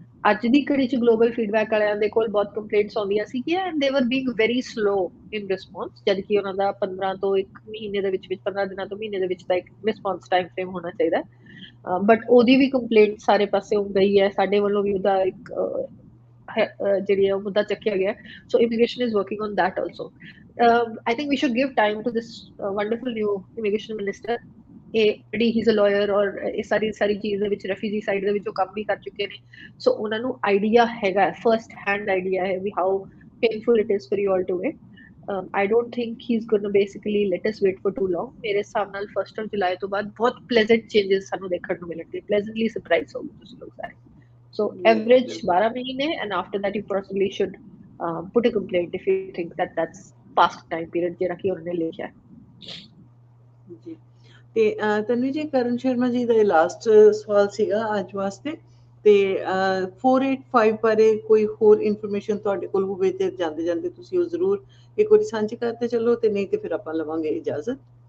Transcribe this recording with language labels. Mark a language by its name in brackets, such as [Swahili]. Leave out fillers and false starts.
[Punjabi] ਅੱਜ ਦੀ ਘੜੀ 'ਚ ਗਲੋਬਲ ਫੀਡਬੈਕ ਵਾਲਿਆਂ ਦੇ ਕੋਲ ਬਹੁਤ ਕੰਪਲੇਂਟਸ ਆਉਂਦੀਆਂ ਸੀਗੀਆਂ [English] and they were being very slow in response, [Punjabi] ਜਦ ਕਿ ਉਹਨਾਂ ਦਾ 15 ਤੋਂ 1 ਮਹੀਨੇ ਦੇ ਵਿੱਚ 15 ਦਿਨਾਂ ਤੋਂ ਮਹੀਨੇ ਦੇ ਵਿੱਚ ਤਾਂ ਇੱਕ ਰਿਸਪੌਂਸ ਟਾਈਮ ਫਰੇਮ ਹੋਣਾ ਚਾਹੀਦਾ, ਬਟ ਉਹਦੀ ਵੀ ਕੰਪਲੇਂਟ ਸਾਰੇ ਪਾਸੇ ਹੋ ਗਈ ਹੈ, ਸਾਡੇ ਵੱਲੋਂ ਵੀ ਉਹਦਾ ਇੱਕ ਜਿਹੜੀ ਹੈ ਉਹ ਮੁੱਦਾ ਚੱਕਿਆ ਗਿਆ, ਸੋ [English] Immigration is working on that also. I think we should give time to this wonderful new immigration minister. [Punjabi] ਜਿਹੜੀ [English] he's a lawyer [Punjabi] ਔਰ ਇਹ ਸਾਰੀ ਚੀਜ਼ ਦੇ ਵਿੱਚ ਰੈਫਿਊਜੀ ਸਾਈਡ ਦੇ ਵਿੱਚ ਉਹ ਕੰਮ ਵੀ ਕਰ ਚੁੱਕੇ ਨੇ, ਸੋ ਉਹਨਾਂ ਨੂੰ ਆਈਡੀਆ ਹੈਗਾ, ਫਰਸਟ ਹੈਂਡ ਆਈਡੀਆ ਹੈ ਵੀ [English] how painful it is for you all to wait. I don't think he's going to basically let us wait for too long. [Punjabi] ਮੇਰੇ ਹਿਸਾਬ ਨਾਲ 1st of July ਤੋਂ ਬਾਅਦ ਬਹੁਤ pleasant changes ਸਾਨੂੰ ਦੇਖਣ ਨੂੰ ਮਿਲਣਗੇ, pleasantly surprised ਹੋਗੇ ਤੁਸੀਂ ਲੋਕ ਸਾਰੇ। [English] So average 12 ਮਹੀਨੇ and after that you possibly should put a complaint if you think that that's past time period [Punjabi] ਜਿਹੜਾ ਕਿ ਉਹਨੇ ਲਿਖਿਆ ਜੀ। ਤੇ ਤਨਵੀ ਜੀ, ਕਰਨ ਸ਼ਰਮਾ ਜੀ ਦਾ ਲਾਸਟ ਸਵਾਲ ਸੀਗਾ ਅੱਜ ਵਾਸਤੇ, ਤੇ 485 ਬਾਰੇ ਕੋਈ ਹੋਰ ਇਨਫੋਰਮੇਸ਼ਨ ਤੁਹਾਡੇ ਕੋਲ ਹੋਵੇ ਤੇ ਜਾਂਦੇ ਜਾਂਦੇ ਤੁਸੀਂ ਉਹ ਜ਼ਰੂਰ ਇੱਕ ਵਾਰੀ ਸਾਂਝੀ ਕਰਦੇ ਚਲੋ, ਤੇ ਨਹੀਂ ਤੇ ਫਿਰ ਆਪਾਂ ਲਵਾਂਗੇ ਇਜਾਜ਼ਤ।